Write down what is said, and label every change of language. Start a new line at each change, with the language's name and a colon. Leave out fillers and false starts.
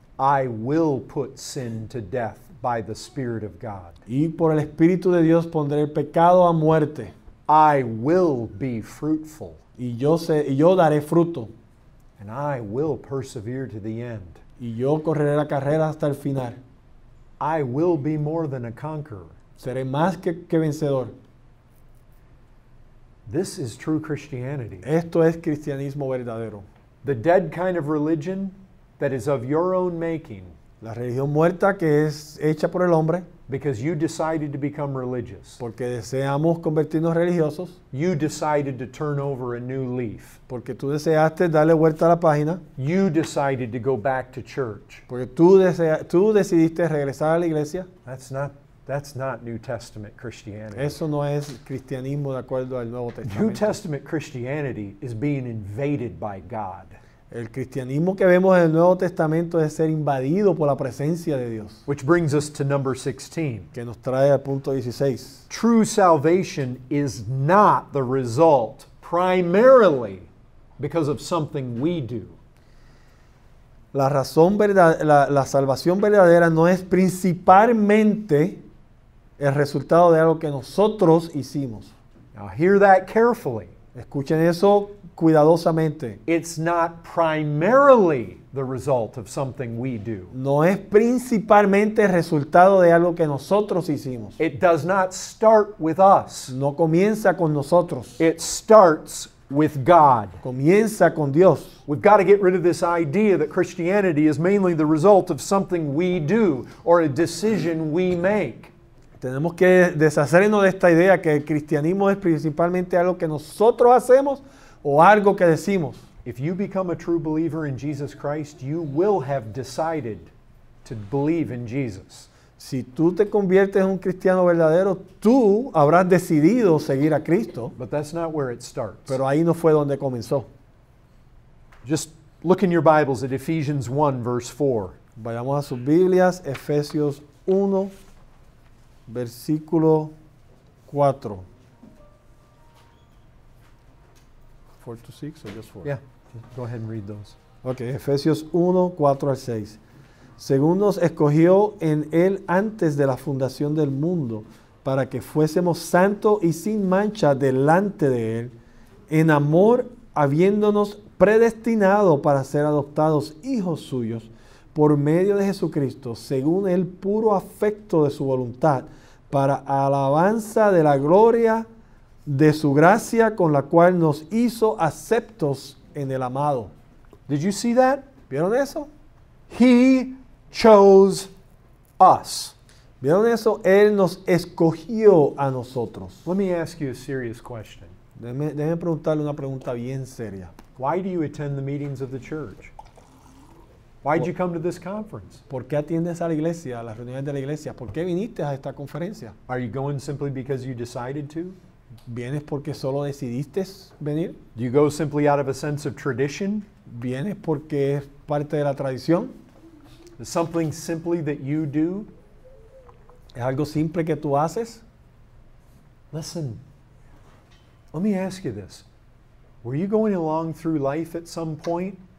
English: I will put sin to death by the Spirit of God.
Spanish: Y por el Espíritu de Dios pondré el pecado a muerte.
English: I will be fruitful.
Spanish: Y yo daré fruto.
English: and I will persevere to the end.
Spanish: y yo correré la carrera hasta el final.
English: I will be more than a conqueror.
Spanish: Seré más que vencedor.
English: This is true Christianity.
Spanish: Esto es cristianismo verdadero.
English: The dead kind of religion that is of your own making
Spanish: La religión muerta que es hecha por el hombre
English: because you decided to become religious.
Spanish: porque deseamos convertirnos religiosos,
English: You decided to turn over a new leaf.
Spanish: porque tú deseaste darle vuelta a la página,
English: You decided to go back to church.
Spanish: porque tú decidiste regresar a la iglesia.
English: That's not New Testament Christianity.
Spanish: Eso no es cristianismo de acuerdo al Nuevo
English: New
Spanish: Testamento.
English: Testament Christianity is being invaded by God.
Spanish: El cristianismo que vemos en el Nuevo Testamento es ser invadido por la presencia de Dios,
English: Which brings us to number 16.
Spanish: que nos trae al punto 16.
English: True salvation is not the result primarily because of something we do.
Spanish: La salvación verdadera no es principalmente el resultado de algo que nosotros hicimos.
English: Now hear that carefully.
Spanish: Escuchen eso cuidadosamente.
English: It's not primarily the result of something we do.
Spanish: No es principalmente el resultado de algo que nosotros hicimos.
English: It does not start with us.
Spanish: No comienza con nosotros.
English: It starts with God.
Spanish: Comienza con Dios.
English: We've got to get rid of this idea that Christianity is mainly the result of something we do or a decision we make.
Spanish: Tenemos que deshacernos de esta idea que el cristianismo es principalmente algo que nosotros hacemos o algo que decimos.
English: If you become a true believer in Jesus Christ, you will have decided to believe in Jesus.
Spanish: Si tú te conviertes en un cristiano verdadero, tú habrás decidido seguir a Cristo,
English: But that's not where it starts.
Spanish: pero ahí no fue donde comenzó.
English: Just look in your Bibles at Ephesians 1, verse 4.
Spanish: Vayamos a sus Biblias, Efesios 1, versículo 4.
English: 4 to 6 or just 4? Yeah, go ahead and read those.
Spanish: Ok, Efesios 1, 4 al 6. Según nos escogió en Él antes de la fundación del mundo, para que fuésemos santos y sin mancha delante de Él, en amor habiéndonos predestinado para ser adoptados hijos suyos, por medio de Jesucristo, según el puro afecto de su voluntad, para alabanza de la gloria de su gracia, con la cual nos hizo aceptos en el amado.
English: Did you see that?
Spanish: ¿Vieron eso?
English: He chose us.
Spanish: ¿Vieron eso? Él nos escogió a nosotros.
English: Let me ask you a serious question.
Spanish: Déjeme preguntarle una pregunta bien seria.
English: Why do you attend the meetings of the church? Why did you come to this conference?
Spanish: ¿Por qué atiendes a la iglesia, a las reuniones de la iglesia? ¿Por qué viniste a esta conferencia?
English: Are you going simply because you decided to?
Spanish: ¿Vienes porque solo decidiste venir?
English: Do you go simply out of a sense of tradition?
Spanish: ¿Vienes porque es parte de la tradición?
English: Is something simply that you do?
Spanish: ¿Es algo simple que tú haces?
English: Listen, let me ask you this. Were you going along through life at some point?